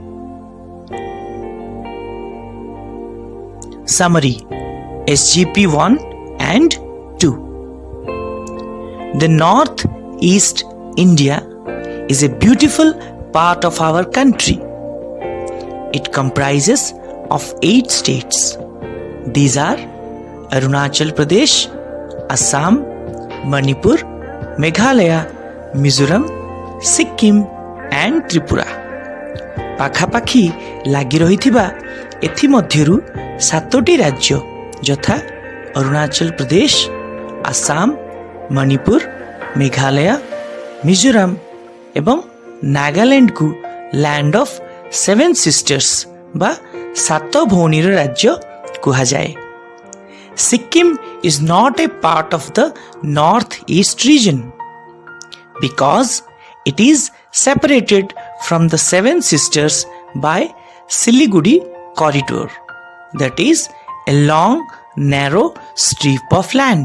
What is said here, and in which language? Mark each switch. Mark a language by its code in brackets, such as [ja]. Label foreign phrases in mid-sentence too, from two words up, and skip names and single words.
[en] Summary SGP 1 and 2. The Northeast India is a beautiful part of our country. It comprises of 8 states. These are Arunachal Pradesh, Assam, Manipur, Meghalaya, Mizoram, Sikkim and Tripura. [or] ପାଖାପାଖି ଲାଗି ରହିଥିବା ଏଥିମଧ୍ୟରୁ 7ଟି ରାଜ୍ୟ ଯଥା ଅରୁଣାଚଳ ପ୍ରଦେଶ, ଆସାମ, ମଣିପୁର, ମେଘାଳୟ, ମିଜୋରାମ ଏବଂ ନାଗାଲାଣ୍ଡକୁ [en] land of 7 sisters [or] ବା 7 ଭଉଣୀର ରାଜ୍ୟ କୁହାଯାଏ. [en] Sikkim is not a part of the Northeast region because it is separated from the 7 sisters by Siliguri corridor, that is a long narrow strip of land.